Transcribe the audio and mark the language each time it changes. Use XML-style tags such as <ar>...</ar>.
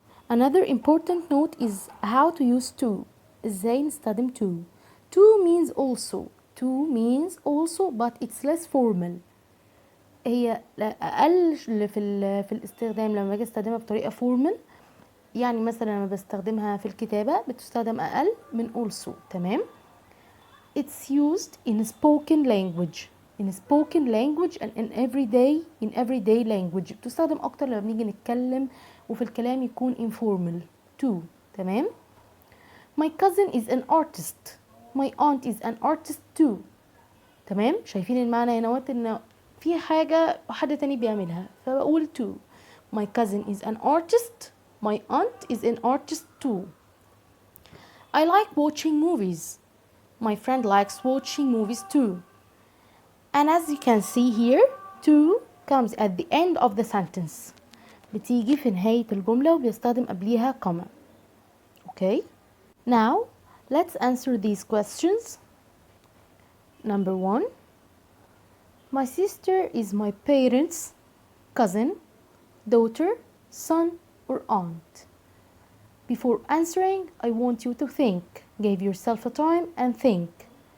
<en>Another important note is how to use to.</en> <ar>ازاي نستخدم to.</ar> <en>To means also. To means also but it's less formal.</en> <ar>هي اقل في الاستخدام لما باجي استخدمها بطريقه فورمال. يعني مثلا لما بستخدمها في الكتابه بتستخدم اقل من also. تمام.</ar> <en>It's used in spoken language. In spoken language and in everyday language.</en> <ar>بتستخدم اكتر لما بنيجي نتكلم وفي الكلام يكون informal.</ar> <en>to. تمام. My cousin is an artist. My aunt is an artist too. تمام.</en> <ar>شايفين المعنى هنا ان في حاجة حد تاني بيعملها فبقول to.</ar> <en>My cousin is an artist. My aunt is an artist too. I like watching movies. My friend likes watching movies too. And as you can see here, to comes at the end of the sentence.</en> <ar>بتيجي في نهاية الجملة وبيستخدم قبليها comma.</ar> <en>Okay? Now, let's answer these questions. Number 1. My sister is my parents' cousin, daughter, son, or aunt. Before answering, I want you to think. Give yourself a time and think.</en>